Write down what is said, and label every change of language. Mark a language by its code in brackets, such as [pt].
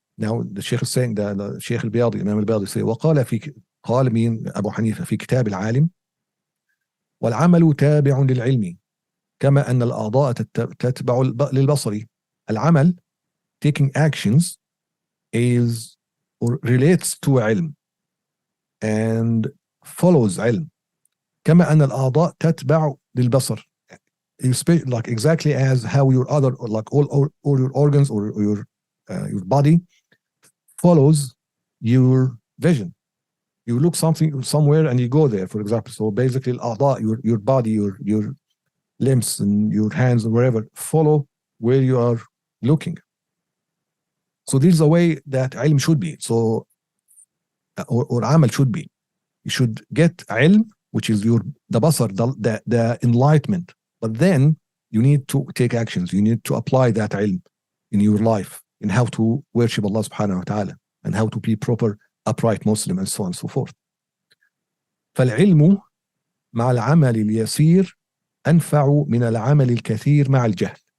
[en] Now the Sheikh is saying, the Sheikh al-Biyadi, Imam al-Biyadi say [ar] قال مين أبو حنيفة في كتاب العالم والعمل تابع للعلم كما أن الأعضاء تتبع للبصر. [en] العمل, taking actions, is or relates to علم and follows علم [ar] كما أن الأعضاء تتبع للبصر, [en] like exactly as how your other, like all your organs or your body follows your vision. You look somewhere and you go there, for example. So basically الأعضاء, your body, your limbs and your hands or wherever follow where you are looking. So this is the way that ilm should be. So or amal should be. You should get ilm, which is the basar, the enlightenment. But then you need to take actions. You need to apply that ilm in your life, in how to worship Allah subhanahu wa ta'ala, and how to be proper, upright Muslim, and so on and so forth. [ar] فالعلم مع العمل اليسير أنفع من العمل الكثير مع الجهل.